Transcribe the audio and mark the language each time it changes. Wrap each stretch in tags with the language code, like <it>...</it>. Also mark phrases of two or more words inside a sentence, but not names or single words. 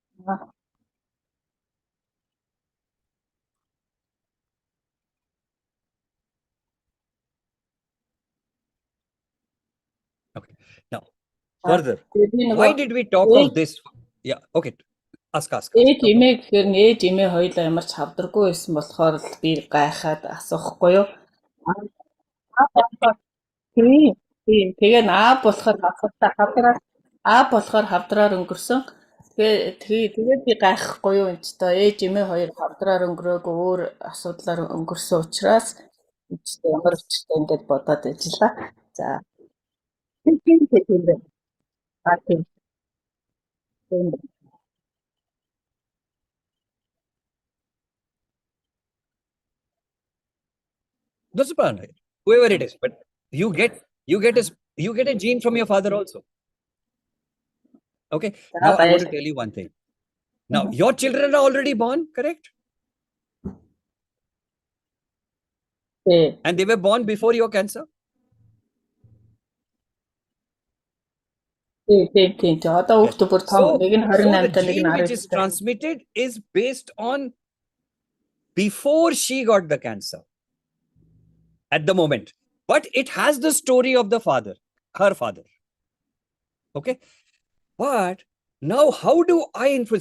<en>Okay. Now, further,</en> <mn>Би</mn> <en>why</en> <mn>нөгөө</mn> <en>did we talk of this? Yeah. Okay. Ask.</en> <mn>ээж</mn> <en>Talk</en> <mn>эмээ гэхээр ээж эмээ хоёулаа ямар ч хавдаргүй байсан болохоор л би гайхаад асуухгүй юу. Тийм. Тийм. Тэгээ аа болохоор хавдраар өнгөрсөн. Тэгээд би гайхахгүй юу энэ ч та ээж эмээ хоёр хавдраар өнгөрөөгүй өөр асуудлаар өнгөрсөн учраас энэ ч ямар өчтэй ингээд бодоод ажиллаа. За. Тийм байна. Тийм.</mn> <en>Doesn't matter, whoever it is, but you get a gene from your father also. Okay. Now I want to tell you one thing. Now your children are already born, correct? And they were born before your cancer.</en> <mn>Тийм. Одоо хүүхдүүд бүр том. Нэг нь</mn> <en>So 28 the</en> <mn>та нэг нь</mn> <en>gene which 19 is transmitted is based on before she got the cancer at the moment, but it has the story of the father, her father. Okay. But now how do I influence?</en>